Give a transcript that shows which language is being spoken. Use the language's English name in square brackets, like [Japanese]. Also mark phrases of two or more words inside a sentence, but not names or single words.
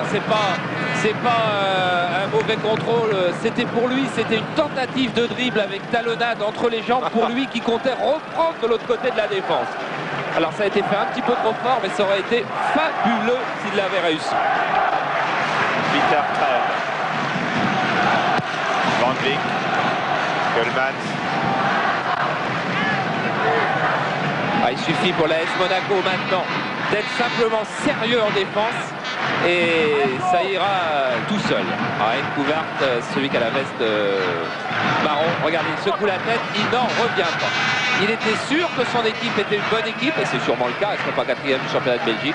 [French] C'est pas un mauvais contrôle. C'était pour lui. C'était une tentative de dribble avec talonnade entre les jambes pour lui qui comptait reprendre de l'autre côté de la défense. Alors ça a été fait un petit peu trop fort, mais ça aurait été fabuleux s'il l'avait réussi. Peter Trèves. Van Dijk. Keulemans. Ah, il suffit pour l'AS Monaco maintenant d'être simplement sérieux en défense et ça ira tout seul. Ah, une couverte, celui qui a la veste marron. Regardez, il secoue la tête, il n'en revient pas. Il était sûr que son équipe était une bonne équipe, et c'est sûrement le cas, il ne serait pas 4e du championnat de Belgique.